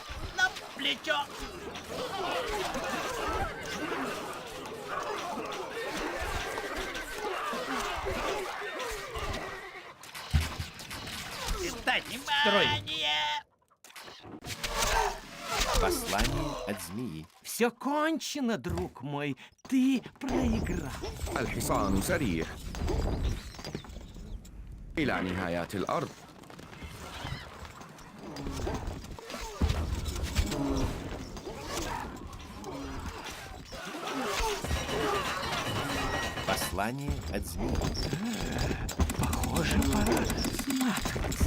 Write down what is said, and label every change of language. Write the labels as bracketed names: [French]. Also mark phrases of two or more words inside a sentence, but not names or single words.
[Russian] На плечо. Внимание! Послание от змеи. Все кончено, друг мой. Ты проиграл. [Arabic] الحصان سريع إلى نهاية الأرض. [Russian] Послание от змеи. Похоже, пора сматываться.